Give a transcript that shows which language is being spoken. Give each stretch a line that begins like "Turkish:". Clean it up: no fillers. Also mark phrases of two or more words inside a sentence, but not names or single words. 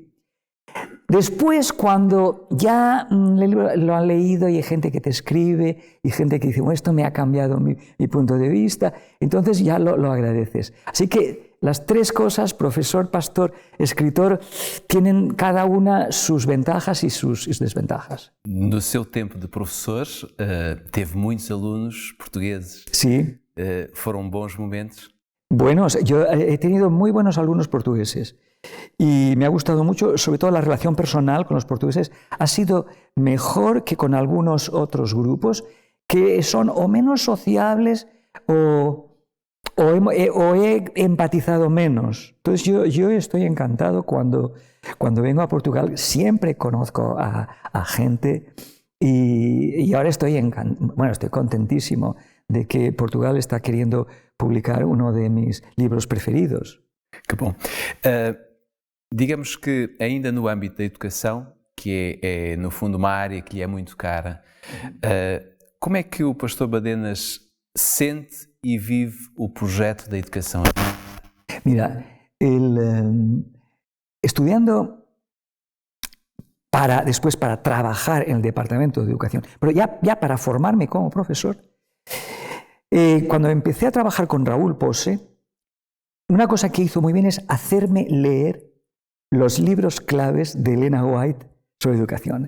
Spanish: Después, cuando ya el libro lo han leído y hay gente que te escribe y gente que dice, bueno, esto me ha cambiado mi punto de vista, entonces ya lo agradeces. Así que las tres cosas, profesor, pastor, escritor, tienen cada una sus ventajas y sus desventajas.
Portuguese: No seu tempo de professor, teve muitos alunos portugueses.
Spanish: Sí.
Portuguese: Foram bons momentos?
Spanish: Buenos. Yo he tenido muy buenos alumnos portugueses. Y me ha gustado mucho, sobre todo la relación personal con los portugueses, ha sido mejor que con algunos otros grupos que son o menos sociables o he empatizado menos. Entonces yo estoy encantado cuando vengo a Portugal, siempre conozco a gente y ahora estoy contentísimo de que Portugal está queriendo publicar uno de mis libros preferidos.
Portuguese: Que bom. Digamos que ainda no âmbito da educação, que é no fundo uma área que lhe é muito cara, como é que o pastor Badenas sente e vive o projeto da educação?
Spanish: Mira, estudiando después para trabajar en el Departamento de Educación, pero ya para formarme como profesor, cuando empecé a trabajar con Raúl Pose, una cosa que hizo muy bien es hacerme leer los libros claves de Elena White sobre educación.